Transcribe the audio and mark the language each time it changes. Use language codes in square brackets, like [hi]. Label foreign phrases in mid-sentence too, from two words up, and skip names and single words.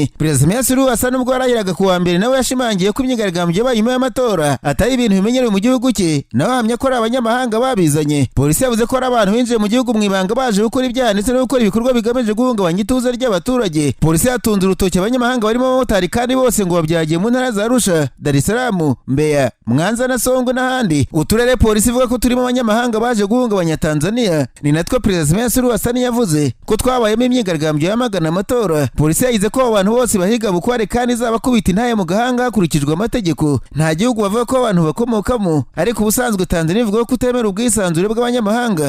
[rw] Perezida Suluhu asa n'ubwo yarahiraga ku wa mbere nawe yashimangiye ko imyigaragambyo yabaye nyuma y'amatora atari ibintu bimenyerewe mu gihugu cye, nawe ahamya ko ari abanyamahanga babizanye. Polisi yavuze ko ari abantu binjiye mu gihugu mu ibanga baje gukora ibyaha ndetse no gukora ibikorwa bigamije guhungabanya ituze ry'abaturage. Polisi yatunze urutoki abanyamahanga barimo abamotari kandi bose ngo babyagiye mu ntara za Arusha, Dar es Salaam, Mbeya, Mwanza na Songwe n'ahandi. Uturere polisi ivuga ko turimo abanyamahanga baje guhungabanya Tanzania. Ni natwo Perezida Suluhu Hassan yavuze ko twabayemo imyigaragambyo yamagana amatora. Polisi yagize ko abantu bose bahiga bukware kandi izabakubita intaye mu gahanga hakurikijwe amategeko. Nta gihugu bavuga ko abantu bakomokamo, ariko ubusanzwe Tanzania ivuga ko utemera ubwisanzure bw'abanyamahanga.